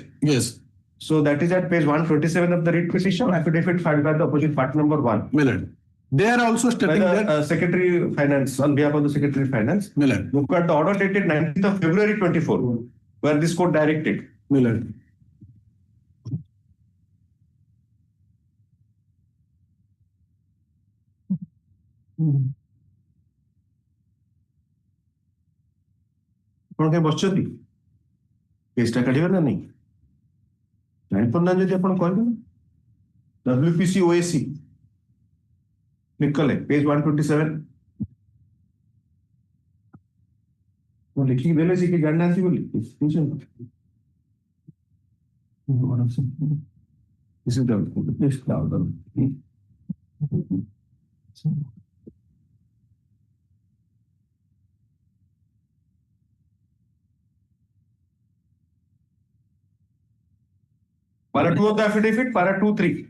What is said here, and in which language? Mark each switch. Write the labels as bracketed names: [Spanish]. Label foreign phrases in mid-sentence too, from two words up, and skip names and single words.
[English] Yes. So that is at page 127 of the writ petition, affidavit filed by the opposite party number 1. My lord. They are also stating that Secretary of Finance, on behalf of the Secretary of Finance, look at the order dated 19th of February 24, where this court directed. Miller. [Odia] ଆପଣ କାହିଁ ବସିଛନ୍ତି କେସଟା କାଢିବେ ନା ନାହିଁ ଜାଣିପାରୁନାହାନ୍ତି ଯଦି ଆପଣ କହିବେ ନା WPC OAC କ୍ଲିକ୍ କଲେ ପେଜ 127 ମୁଁ ଲେଖିକି ଦେଲେ ସେ କି ଜାଣିନାହାନ୍ତି ବୋଲି [English] This is the order. Para 2 of the affidavit, para 2-3.